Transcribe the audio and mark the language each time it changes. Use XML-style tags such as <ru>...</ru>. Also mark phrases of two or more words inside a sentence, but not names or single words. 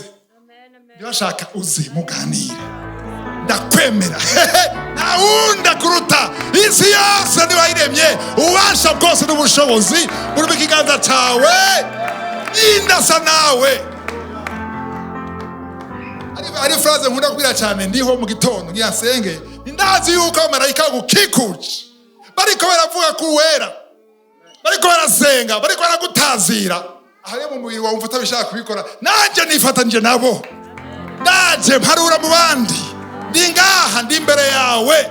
<rn>Ndiyo ashaka uzi muganire. Ndakwemera. Naunda kuruta isi yose ni wayiremye, ubasha bwose n'ubushobozi buri bikiganza cyawe. Indasa nawe. Ari phrase nkunda kubira cyane ndiho mu gitondo ngiyasenge. Ndazi yuko amarayika gukikuje. Bariko baravuga ku wera, bariko barasenga, bariko baragutazira. Ahari mu mubiri wawe umfata bishaka kubikora, nanje nifatanije nabo. Ndaje mparura mu bandi, ndi ngaha ndi imbere yawe.</rn>